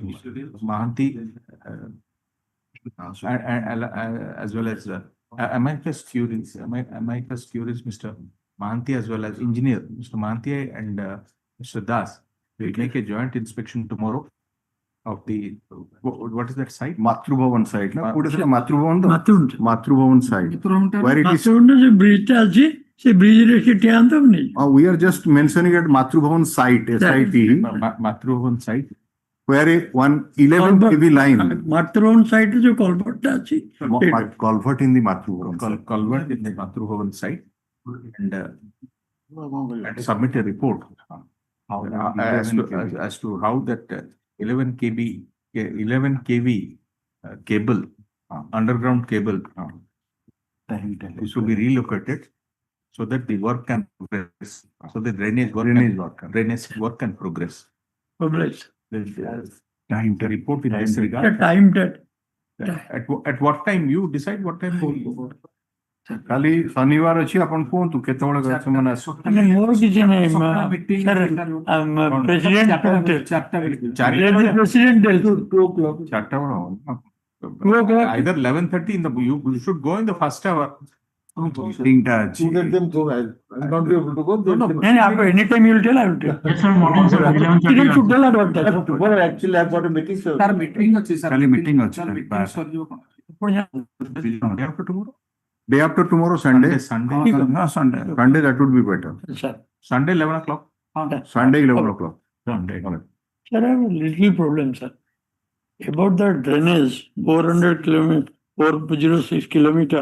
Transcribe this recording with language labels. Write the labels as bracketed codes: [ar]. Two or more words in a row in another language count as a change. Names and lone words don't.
[en] Mahanti, as well as amicus curiae, Mr. Mahanti, as well as engineer, Mr. Mahanti and Mr. Das. We make a joint inspection tomorrow of the, what is that site? Matru Bhavan site. Matru Bhavan site. Where it is. [or] Matru bridge ଟା ଅଛି ସେ ବ୍ରିଜରେ ସେ ଠିଆ ହବନି। [en] We are just mentioning at Matrubhavan site, SIT, Matrubhavan site, where one 11 kV line. [or] ମାତୃଭବନ ସାଇଡରେ ଯୋଉ କଲଭର୍ଟଟା ଅଛି [en] Culvert in the Matrubhavan site. culvert in the Matrubhavan site, and submit a report as to how that 11 kV cable, underground cable, this will be relocated so that the work can progress, so the drainage work can progress. Time to report in this regard. time that At what time you decide what time? [or] କାଲି ଶନିବାର ଅଛି ଆପଣ କୁହନ୍ତୁ କେତେବେଳେ ସେମାନେ ଆସିବେ। ମୋର କିଛି ନାହିଁ [en] Either 11:30 in the you should go in the first hour. Let them go. I'll not be able to go. Anytime you will tell, I will tell. Yes, sir, morning, sir, 11:30. You should tell about that. Tomorrow actually I've got a meeting, sir. [or] Sir, meeting ଅଛି sir. କାଲି meeting ଅଛି। [en] Day after tomorrow, Sunday. Sunday, that would be better. Sunday 11 o'clock. Sunday 11 o'clock. Sunday. Sir, I have a little problem, sir. About the drainage, 400 kilometer, 406 kilometer.